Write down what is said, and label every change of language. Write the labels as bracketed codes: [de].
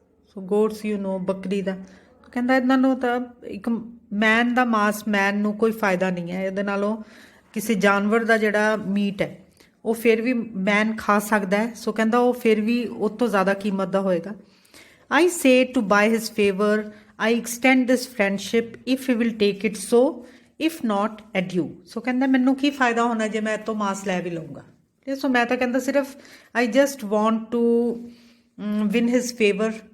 [en] So goats, you know, [pa] ਬੱਕਰੀ ਦਾ. ਕਹਿੰਦਾ ਇਹਨਾਂ ਨੂੰ ਤਾਂ ਇੱਕ ਮੈਨ ਦਾ ਮਾਸ, ਮੈਨ ਨੂੰ ਕੋਈ ਫਾਇਦਾ ਨਹੀਂ ਹੈ ਇਹਦੇ ਨਾਲੋਂ. ਕਿਸੇ ਜਾਨਵਰ ਦਾ ਜਿਹੜਾ ਮੀਟ ਹੈ ਉਹ ਫਿਰ ਵੀ ਮੈਨ ਖਾ ਸਕਦਾ ਹੈ. ਸੋ ਕਹਿੰਦਾ ਉਹ ਫਿਰ ਵੀ ਉਹ ਤੋਂ ਜ਼ਿਆਦਾ ਕੀਮਤ ਦਾ ਹੋਏਗਾ. [en] I say to buy his favor, I extend this friendship if he will take it so, if not adieu. [pa] ਸੋ ਕਹਿੰਦਾ ਮੈਨੂੰ ਕੀ ਫਾਇਦਾ ਹੋਣਾ ਜੇ ਮੈਂ ਤੋਂ ਮਾਸ ਲੈ ਵੀ ਲਊਂਗਾ? ਸੋ ਮੈਂ ਤਾਂ ਕਹਿੰਦਾ ਸਿਰਫ [en] I just want to win his favor.